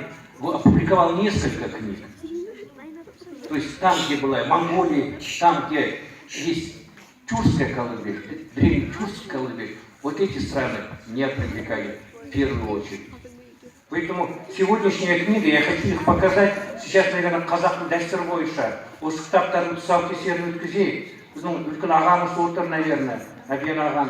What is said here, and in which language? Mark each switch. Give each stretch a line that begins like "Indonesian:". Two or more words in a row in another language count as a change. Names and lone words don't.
Russian: Опубликовал несколько книг. То есть там, где была Монголия, там, где есть тюркская колыбель, древнетюркская колыбель, вот эти страны меня привлекали в первую очередь. Поэтому сегодняшняя книга, я хочу их показать. Сейчас, наверное,
Kazakh: қазақтың дәстүрі бойынша осы кітаптардың тұсаукесерін өткізейік. Біздің үлкен ағамыз отыр, наверное, Әбен ағам.